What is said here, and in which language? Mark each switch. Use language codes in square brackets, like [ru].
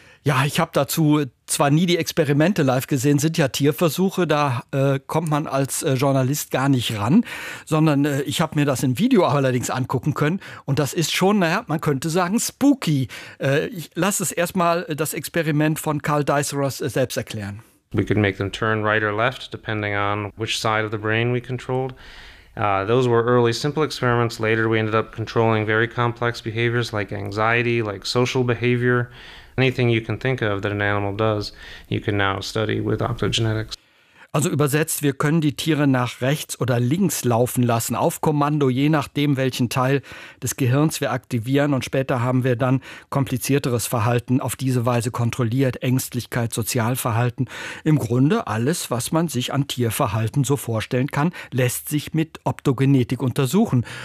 [de] Ja, ich habe dazu zwar nie die Experimente live gesehen, sind ja Tierversuche, da kommt man als Journalist gar nicht ran, sondern ich habe mir das im Video allerdings angucken können und das ist schon, naja, man könnte sagen, spooky. Ich lasse es erstmal das Experiment von Carl Diceros selbst erklären. [en] We could make them turn right or left, depending on which side of the brain we controlled. Those were early simple experiments. Later we ended up controlling very complex behaviors like anxiety, like social behavior. Anything you can think of that an animal does, you can now study with optogenetics. [de] Also übersetzt, wir können die Tiere nach rechts oder links laufen lassen, auf Kommando, je nachdem, welchen Teil des Gehirns wir aktivieren. Und später haben wir dann komplizierteres Verhalten auf diese Weise kontrolliert, Ängstlichkeit, Sozialverhalten. Im Grunde alles, was man sich an Tierverhalten so vorstellen kann, lässt sich mit Optogenetik untersuchen.